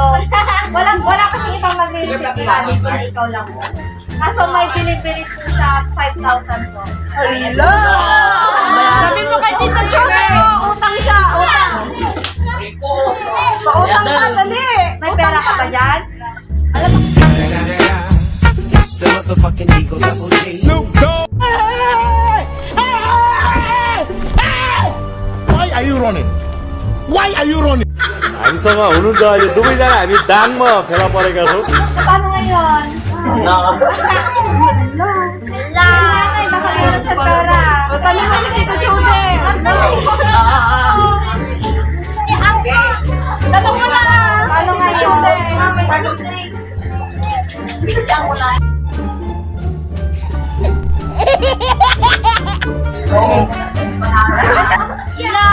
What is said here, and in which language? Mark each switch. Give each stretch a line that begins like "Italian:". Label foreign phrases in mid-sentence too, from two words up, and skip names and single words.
Filipino: Wala kasi ibang mag-receive ka. Hindi ikaw lang po. Kaso may delivery po siya 5,000 po. Hello! Sabi mo kay Tito Chode, utang siya, utang. Pautang ka, dali. May pera ka ba dyan? Alam mo,
English: The motherfucking Eagle Double G. Why are you running? Why are you running?
Nepali: हामीसँग हुनु त अहिले दुवैजना हामी दाङमा फेला परेका छौँ
Filipino: paano ngayon? Wala. Nanay, baka meron siya pera. Utang mo si Tito Chode. Tanong mo na. Paano ngayon? Hello?